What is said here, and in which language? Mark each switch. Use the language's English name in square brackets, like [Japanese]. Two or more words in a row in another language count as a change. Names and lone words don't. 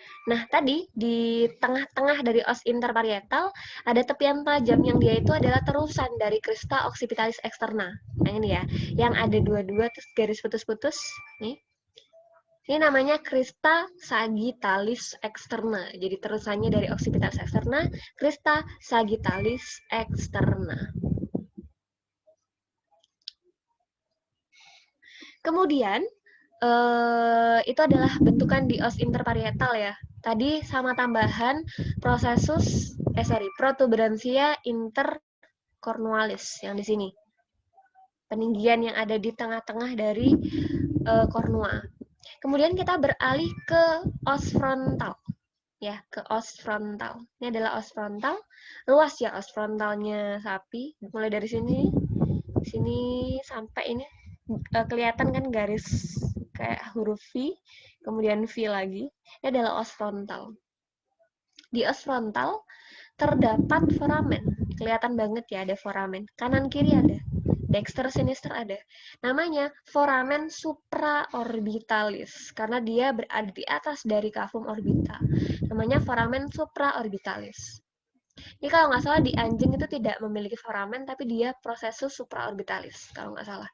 [Indonesian] Nah, tadi di tengah-tengah dari os interparietal ada tepian tajam yang dia itu adalah terusan dari [Latin] crista occipitalis externa. [Indonesian] Nah, ini ya, yang ada dua-dua terus garis putus-putus. Nih. Ini namanya [Latin] crista sagittalis externa. [Indonesian] Jadi terusannya dari [Latin] occipitalis externa, crista sagittalis externa. [Indonesian] Kemudian, itu adalah bentukan di os interparietal ya. Tadi sama tambahan [Latin] protuberansia intercornualis [Indonesian] yang di sini. Peninggian yang ada di tengah-tengah dari kornua. Kemudian kita beralih ke os frontal. Ya, ke os frontal. Ini adalah os frontal. Luas ya os frontalnya sapi. Mulai dari sini sampai ini kelihatan kan garis kayak huruf V, kemudian V lagi. Ini adalah os frontal. Di os frontal terdapat foramen. Kelihatan banget ya ada foramen. Kanan kiri ada. [Latin] Dexter sinister [Indonesian] ada. Namanya [Latin] foramen supraorbitalis [Indonesian] karena dia berada di atas dari [Latin] cavum orbita. [Indonesian] Namanya [Latin] foramen supraorbitalis. [Indonesian] Ini kalau nggak salah di anjing itu tidak memiliki foramen, tapi dia [Latin] prosesus supraorbitalis [Indonesian] kalau nggak salah.